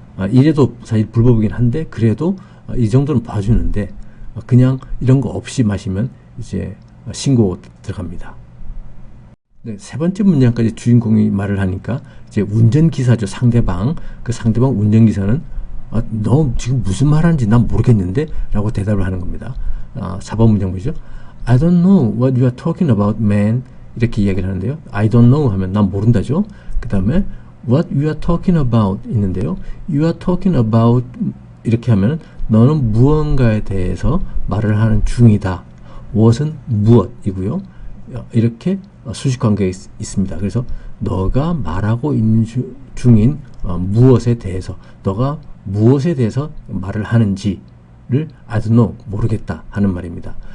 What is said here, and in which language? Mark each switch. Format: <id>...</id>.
<ko>이래도 사실 불법이긴 한데 그래도 이 정도는 봐주는데 그냥 이런 거 없이 마시면 이제 신고 들어갑니다. 네, 세 번째 문장까지 주인공이 말을 하니까 이제 운전기사죠. 상대방. 그 상대방 운전기사는 너 지금 무슨 말하는지 난 모르겠는데? 라고 대답을 하는 겁니다. 4번 문장 보시죠.</ko> <en>I don't know what you are talking about, man.</en> <ko>이렇게 이야기를 하는데요. I don't know 하면 난 모른다죠.</ko> <en>그 다음에 what you are talking about 있는데요.</en> <ko>You are talking about 이렇게 하면 너는 무언가에 대해서 말을 하는 중이다. what은 무엇이고요. 이렇게 수식관계가 있습니다. 그래서 너가 말하고 있는 중인 무엇에 대해서 너가 무엇에 대해서 말을 하는지를 I don't know, 모르겠다 하는 말입니다.</ko>